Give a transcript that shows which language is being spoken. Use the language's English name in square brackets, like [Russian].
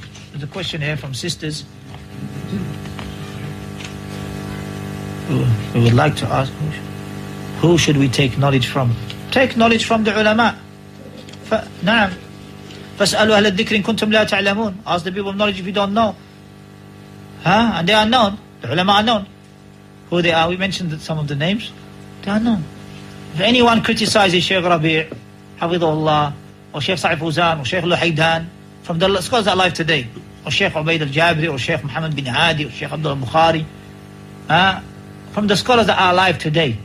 [English] There's a question here from sisters who would like to ask, who should we take knowledge from? Take knowledge from the ulama. نعم. [Arabic] فاسألوا أهل الذكر إن كنتم لا تعلمون. [English] Ask the people of knowledge if you don't know. And they are known. The ulama are known. Who they are? We mentioned some of the names. They are known. If anyone criticizes Shaykh Rabi', Hafidhullah, or Shaykh Sa'id Fawzan, or Shaykh Luhaydan, from the scholars that are alive today, or Shaykh Ubaid al-Jabri, or Shaykh Muhammad bin Hadi, or Shaykh Abdul Bukhari, from the scholars that are alive today.